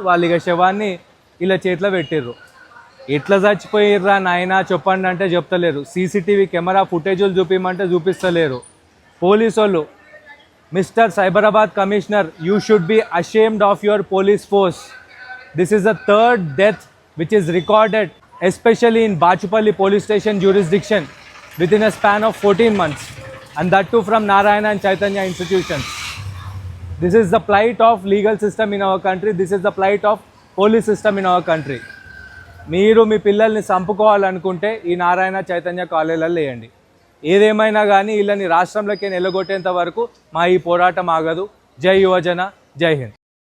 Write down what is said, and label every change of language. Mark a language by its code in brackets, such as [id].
[te] వాళ్ళు ఇక శవాన్ని ఇలా చేతిలో పెట్టిర్రు. ఎట్లా చచ్చిపోయిర్రా నాయనా చెప్పండి అంటే చెప్తలేరు. CCTV camera ఫుటేజులు చూపించమంటే చూపిస్తలేరు. పోలీసు వాళ్ళు, [en] Mister Cyberabad commissioner, you should be ashamed of your police force. This is the 3rd death which is recorded, especially in Bachupalli police station jurisdiction, within a span of 14 months, and that too from Narayana and Chaitanya institutions. This is the plight of legal system in our country. This is the plight of police system in our country. [te] మీరు మీ పిల్లల్ని చంపుకోవాలనుకుంటే ఈ నారాయణ చైతన్య కాలేజీలలో వేయండి. ఏదేమైనా కానీ వీళ్ళని రాష్ట్రంలోకి వెళ్ళగొట్టేంత వరకు మా ఈ పోరాటం ఆగదు. జై యువజన, జై హింద్.